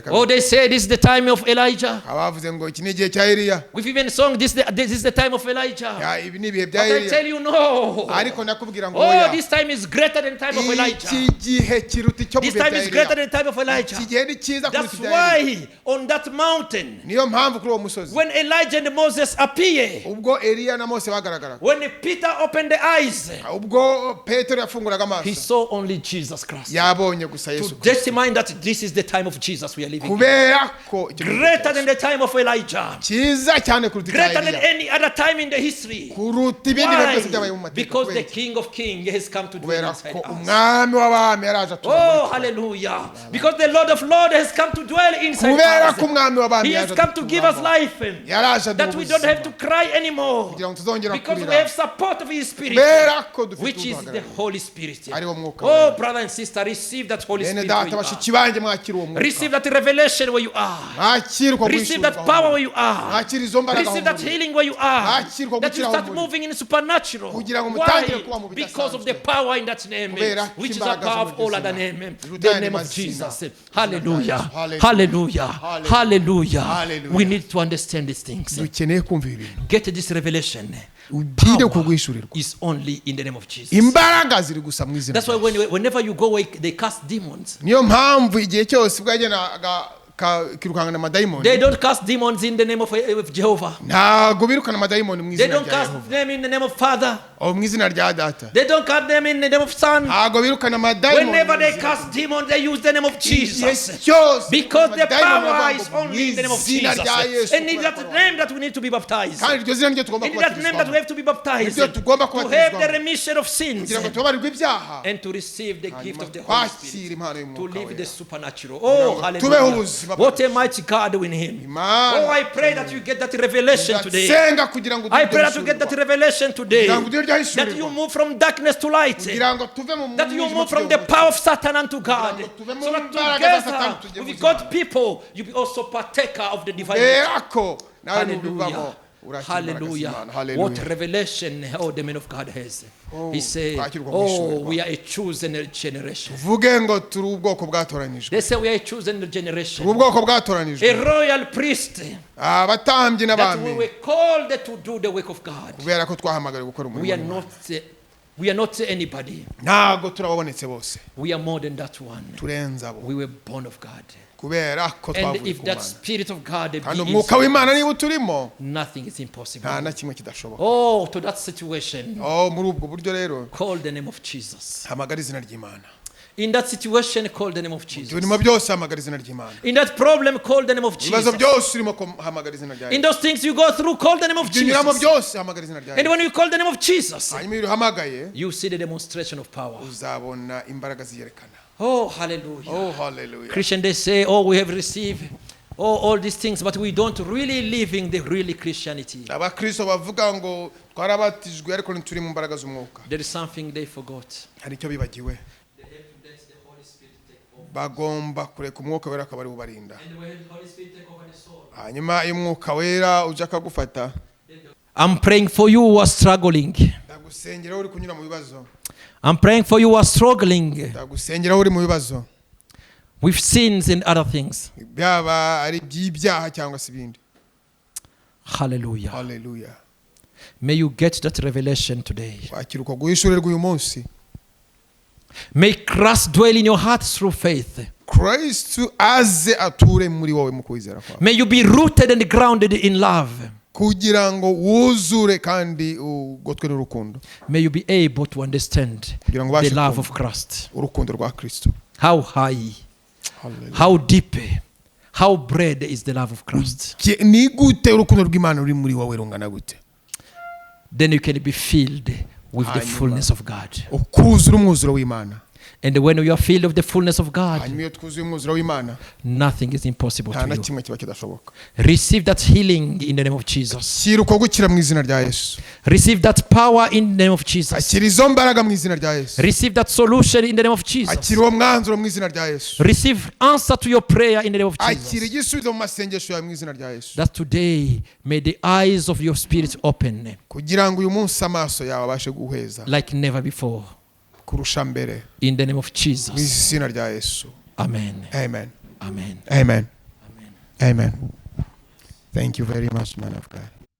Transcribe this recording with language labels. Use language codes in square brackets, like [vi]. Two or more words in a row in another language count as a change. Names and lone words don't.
[en] Oh, they say this is the time of Elijah. [rw] abavuze ngo iki ni igihe cya Eliya [en] We've even sung this is the time of Elijah. [rw] Ya, ibi ni ibihe bya [en] But I [rw] Eliya [en] tell you no. [rw] ariko nakubwira ngo [en] Oh, [rw] oya [en] this time is greater than the time of [rw] iki [en] Elijah. [rw] gihe kiruta icyo mu [en] This [rw] bihe [en] time [rw] bya [en] is greater [rw] Eliya [en] than the time of [rw] iki [en] Elijah. [rw] gihe ni cyiza kuruta [en] That's [rw] ibya Eliya [en] why on that mountain, [rw] niyo mpamvu kuri uwo musozi [en] when Elijah and Moses appear, [rw] ubwo Eliya na Mose bagaragara [en] when Peter opened the eyes, [rw] ubwo Petero yafunguraga [en] he [rw] amaso [en] saw only Jesus Christ. [rw] yabonye gusa Yesu [en] To [rw] Kristo [en] determine that this is the time of Jesus we are living in. [rw] kubera ko [en] Greater than the time of Elijah. [rw] cyiza cyane kuruta [en] Greater than [rw] Eliya, [en] any other time in the history. [rw] kuruta ibindi bintu byose byabaye mu [en] Why? [rw] mateka. [en] Because the [rw] Kubera iki? [en] King of Kings has come to dwell [rw] kubera [en] inside [rw] ko [en] us. [rw] umwami w'abami yaraje atura muri [en] Oh, [rw] twe. [en] hallelujah. Because the Lord of Lords has come to dwell inside [rw] kubera ko [en] us. [rw] umwami w'abami [en] He has [rw] yaje [en] come to give us life. [rw] yaraje [en] That we don't have to cry anymore. [rw] kugira ngo tuzongera [en] Because we [rw] kurira, [en] have support of His Spirit, [rw] kubera ko dufite [en] which is the [rw] uduhagarariye [en] Holy Spirit. [rw] ariwo mwuka [en] Oh, [rw] wera. [en] brother and sister, receive that Holy [rw] bene [en] Spirit where [rw] data [en] you are. [rw] bashiki banjye mwakira uwo mwuka, [en] Receive that revelation where you are. [rw] mwakirwa [en] Receive that power where you are. [rw] mwakira izo mbaraga [en] Receive that [rw] aho muri. [en] healing where you are. [rw] Mwakirwa [en] That you [rw] gukira [en] start [rw] aho muri. [en] moving in supernatural. [rw] Kugira ngo mutangire kuba [en] Why? [rw] mu bidasanzwe. [en] Because of the power in that name, [rw] Kubera ko [en] which is [rw] imbaraga [en] above [rw] zo mu [en] all other [rw] izina. [en] name. The [rw] Rutari [en] name of [rw] mazina. [en] Jesus. Hallelujah. Hallelujah. Hallelujah. Hallelujah. Hallelujah. Hallelujah. We need to understand these things. [rw] dukeneye kumva ibintu [en] Get this revelation. [rw] ugire [en] Power [rw] kugwishurirwa, [en] is only in the name of Jesus. [rw] imbaraga ziri gusa mu izina [en] That's why [rw] rye. [en] whenever you go away, they cast demons. [rw] niyo mpamvu igihe cyose bwagenaga kirukanga amadayimoni, [en] They don't cast demons in the name of Jehovah. [rw] ntabwo birukana amadayimoni mu [en] They [rw] izina [en] don't [rw] rya [en] cast [rw] Yehova, [en] them in the name of Father. [rw] aho mu izina rya data, [en] They don't cast them in the name of Son. [rw] ntabwo birukana amadayimoni [en] Whenever [rw] mu [en] they [rw] izina [en] cast demons, they use the name of [rw] igihe [en] Jesus. [rw] cyose [en] Because the [rw] amadayimoni [en] power [rw] bavuga [en] is [rw] ngo mu [en] only in the name of [rw] izina [en] Jesus. [rw] rya Yesu, [en] And in that name that we need to be baptized. [rw] kandi iryo zina niryo tugomba [en] In that name that we [rw] kubatizwamo [en] have to be baptized. [rw] niryo tugomba [en] To have the [rw] kubatizwamo [en] remission of sins. [rw] kugira ngo tubabarirwe ibyaha, [en] And to receive the gift [rw] hanyuma [en] of the Holy [rw] twakire [en] Spirit. [rw] impano [en] To [rw] y'umwuka [en] live the [rw] wera. [en] supernatural. [rw] Kugira [en] Oh, [rw] ngo [en] hallelujah. [rw] tubeho ubuzima [en] What a mighty God in Him. [rw] Imana. [en] Oh, I pray that you get that revelation today. [rw] Ndasenga kugira ngo [en] I pray that you get that revelation today. [rw] Kugira ngo ugire iryo hishurirwa. [en] That you move from darkness to light. [rw] kugira ngo tuve mu [en] That you [rw] mwijima [en] move from [rw] tujye [en] the [rw] mu [en] power of Satan unto God. [rw] Kugira ngo tuve mu [en] So that [rw] mbaraga za Satani [en] together [rw] tujye mu [en] with [rw] buzima. [en] God's people, you be also partaker of the divine nature. [rw] kubera ko nawe nubivamo [en] Hallelujah. [rw] urakira imbaraga [en] Hallelujah. [rw] z'Imana. [en] What Hallelujah. revelation, oh, the man of God has. Oh, He said, [rw] twakirwa mu [en] oh, [rw] ishurirwa. [en] we are a chosen generation. [rw] vuge ngo turi ubwoko bwatoranyijwe, [en] They say we are a chosen generation. [rw] turi ubwoko [en] A [rw] bwatoranijwe, [en] royal priest. [rw] abatambyi [en] That we [rw] n'abami, [en] were called to do the work of God. [rw] kubera ko twahamagariwe gukora [en] We are [rw] umurimo w'Imana. [en] not we are not anybody. [rw] ntabwo turababonetse bose, [en] We are more than that one. [rw] turenze abo, [en] We were born of God. [rw] kubera ko [en] And [rw] twavuye [en] if [rw] ku [en] that [rw] Mana, [en] spirit of God be [rw] kandi [en] in [rw] umwuka w'Imana [en] us, [rw] niba uturimo [en] nothing is impossible. [rw] nta na kimwe kidashoboka. [en] Oh, to that situation, [rw] muri ubwo buryo rero [en] call the name of Jesus. [rw] hamagara izina ry'Imana, [en] In that situation, call the name of Jesus. [rw] ibirimo byose hamagara izina ry'Imana, [en] In that problem, call the name of [rw] ibibazo [en] Jesus. [rw] byose urimo hamagara izina rya [en] In [rw] Yesu, [en] those things you go through, call the name of [rw] ibyo unyuramo [en] Jesus. [rw] byose hamagara izina rya [en] And [rw] Yesu, [en] when you call the name of Jesus, [rw] hanyuma iyo uhamagaye [en] you see the demonstration of power. [rw] uzabona imbaraga ziyerekana. [en] Oh, hallelujah. Oh hallelujah. Christian, they say, oh, we have received all these things, but we don't really live in the really Christianity. [rw] abakristo bavuga ngo twarabatijwe ariko ntituri mu mbaraga z'umwuka, [en] There is something they forgot. [rw] hari icyo bibagiwe, [en] They have to let the Holy Spirit take over. [rw] bagomba kureka umwuka wera akaba ari ubarinda, [en] And when the Holy Spirit take over the soul. [rw] hanyuma iyo umwuka wera uje akagufata. [en] I'm praying for you who are struggling. [rw] ndagusengera aho uri kunyura mu bibazo, [en] I'm praying for you who are struggling [rw] ndagusengera aho uri mu bibazo, [en] with sins and other things. [rw] byaba ari iby'ibyaha cyangwa se ibindi. [en] Hallelujah. Hallelujah. May you get that revelation today. [rw] wakira uko guhishurirwa uyu munsi. [en] May Christ dwell in your heart through faith. [rw] kristo aze ature muri wowe mu kwizera kwawe, [en] May you be rooted and grounded in love. [rw] kugira ngo wuzure kandi ugotwe n'urukundo, [en] May you be able to understand [rw] kugira ngo [en] the [rw] ubashe [en] love [rw] kumva [en] of Christ. [rw] urukundo rwa kristo. [en] How high, Hallelujah. how deep, how broad is the love of Christ. [rw] ni gute urukundo rw'Imana ruri muri wowe rungana gute? [en] Then you can be filled with the [rw] Hanyuma. [en] fullness of God. [rw] ukuzura umwuzuro w'Imana, [en] And when you are filled with the fullness of God, [rw] hanyuma iyo twuzuye umwuzuro w'Imana [en] nothing is impossible [rw] nta [en] to [rw] na [en] you. [rw] kimwe kiba kidashoboka. [en] Receive that healing in the name of Jesus. [rw] shyira uko gukira mu izina rya Yesu, [en] Receive that power in the name of Jesus. [rw] akira izo mbaraga mu izina rya Yesu, [en] Receive that solution in the name of Jesus. [rw] akira uwo mwanzuro mu izina rya Yesu, [en] Receive answer to your prayer in the name of [rw] akira [en] Jesus. [rw] igisubizo mu masengesho yawe mu izina rya Yesu, [en] That today may the eyes of your spirit open [rw] kugira ngo uyu munsi amaso yawe abashe guheza [en] like never before. [rw] kurusha mbere, [en] In the name of [rw] mu [en] Jesus. [rw] izina rya Yesu. [en] Amen. Amen. Amen. Amen. Amen. Amen. Thank you very much, man of God.